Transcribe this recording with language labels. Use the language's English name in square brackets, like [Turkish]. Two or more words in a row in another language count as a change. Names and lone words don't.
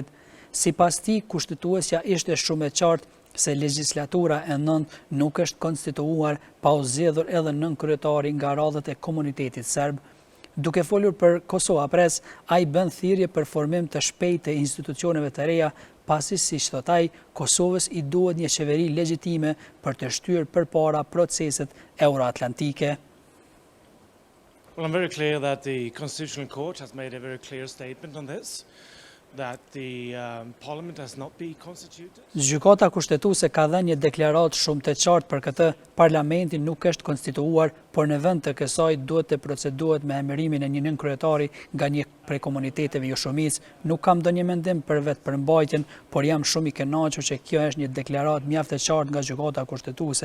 [Albanian] Sipas tij, kushtetuesja ishte shumë e qartë se legjislatura e nëntë nuk është konstituuar pa u zgjedhur edhe nënkryetari nga radhët e komunitetit serb. Duke folur për Kosova Press, ai bën thirrje për formim të shpejtë të institucioneve të reja, pasi, siç thot ai, Kosovës i duhet një qeveri legjitime për të shtyrë përpara proceset euroatlantike. [English] Well, I'm very clear that the Constitutional Court has made a very clear statement on this, that the Parliament has not been constituted. [Albanian] Gjykata kushtetuese ka dhënë një deklaratë shumë të qartë për këtë. Parlamenti nuk është konstituuar, por në vend të kësaj duhet të procedohet me emërimin e një nënkryetari nga një prej komuniteteve joshumisë. Nuk kam ndonjë mendim për vetëpërmbajtjen, por jam shumë i kënaqur që kjo është një deklaratë mjaft e qartë nga gjykata kushtetuese.